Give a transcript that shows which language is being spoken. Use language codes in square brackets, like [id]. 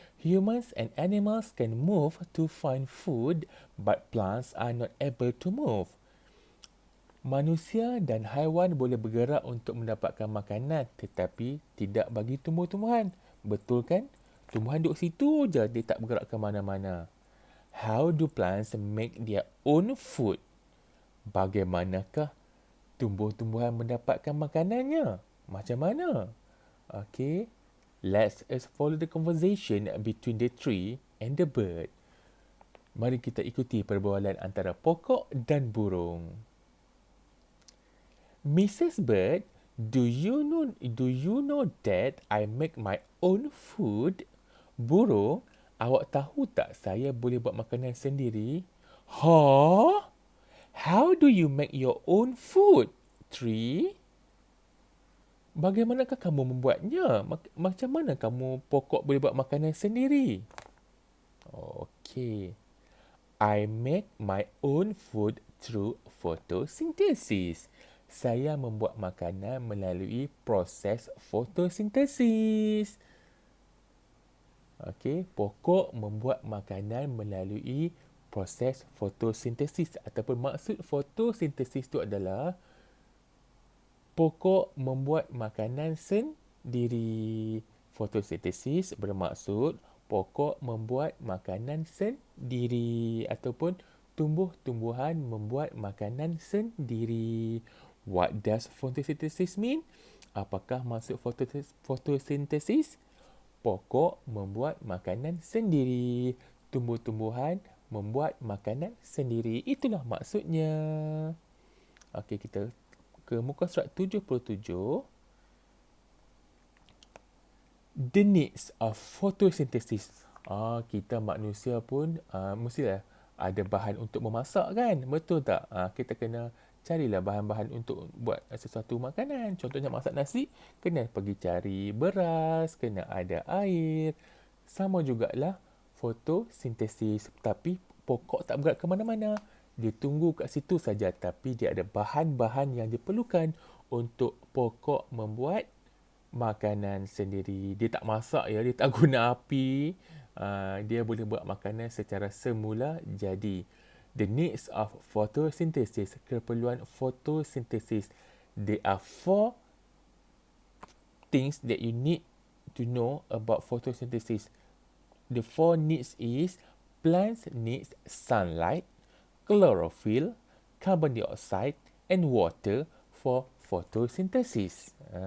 [en] Humans and animals can move to find food, but plants are not able to move. [ms] Manusia dan haiwan boleh bergerak untuk mendapatkan makanan, tetapi tidak bagi tumbuh-tumbuhan. Betul kan? Tumbuhan duduk situ je, dia tak bergerak ke mana-mana. [en] How do plants make their own food? [ms] Bagaimanakah tumbuh-tumbuhan mendapatkan makanannya? Macam mana? [en] Okay, let's follow the conversation between the tree and the bird. [ms] Mari kita ikuti perbualan antara pokok dan burung. [en] Mrs. Bird, do you know that I make my own food? [ms] Burung, awak tahu tak saya boleh buat makanan sendiri? Huh? [en] How do you make your own food? Tree? [ms] Bagaimanakah kamu membuatnya? Macam mana kamu pokok boleh buat makanan sendiri? Okay. [en] I make my own food through photosynthesis. [ms] Saya membuat makanan melalui proses fotosintesis. Okey, pokok membuat makanan melalui proses fotosintesis ataupun maksud fotosintesis itu adalah pokok membuat makanan sendiri. Fotosintesis bermaksud pokok membuat makanan sendiri ataupun tumbuh-tumbuhan membuat makanan sendiri. [en] What does photosynthesis mean? [ms] Apakah maksud fotosintesis? Pokok membuat makanan sendiri. Tumbuh-tumbuhan membuat makanan sendiri. Itulah maksudnya. Okey, kita ke muka surat 77. [en] The needs of photosynthesis. [ms] Kita manusia pun mestilah ada bahan untuk memasak kan? Betul tak? Kita kena carilah bahan-bahan untuk buat sesuatu makanan. Contohnya masak nasi, kena pergi cari beras, kena ada air. Sama jugalah fotosintesis. Tapi pokok tak bergerak ke mana-mana. Dia tunggu kat situ saja, tapi dia ada bahan-bahan yang diperlukan untuk pokok membuat makanan sendiri. Dia tak masak ya, dia tak guna api. Dia boleh buat makanan secara semula jadi. [en] The needs of photosynthesis, [ms] keperluan fotosintesis. [en] There are 4 things that you need to know about photosynthesis. The 4 needs is plants needs sunlight, chlorophyll, carbon dioxide and water for photosynthesis.